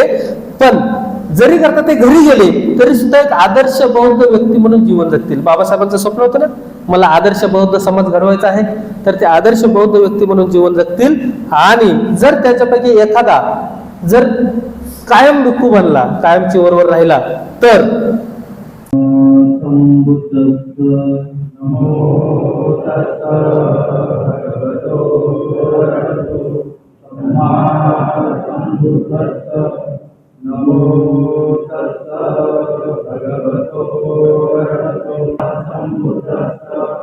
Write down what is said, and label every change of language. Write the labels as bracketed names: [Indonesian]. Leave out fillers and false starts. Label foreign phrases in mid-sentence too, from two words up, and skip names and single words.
[Marathi] पण जरी करता ते घरी गेले तरी सुद्धा एक आदर्श बौद्ध व्यक्ती म्हणून जीवन जगतील। बाबासाहेबांचं स्वप्न होतं ना, मला आदर्श बौद्ध समाज घडवायचा आहे, तर ते आदर्श बौद्ध व्यक्ती म्हणून जीवन जगतील। आणि जर त्याच्यापैकी एखादा जर कायम भिक्खू बनला, कायम चिवरवर राहिला तर [Pali] नमो तस्सा भगवतो अरहतो सम्मा सम्बुद्धस्सा नमो तस्सा भगवतो अरहतो सम्बुद्धस्सा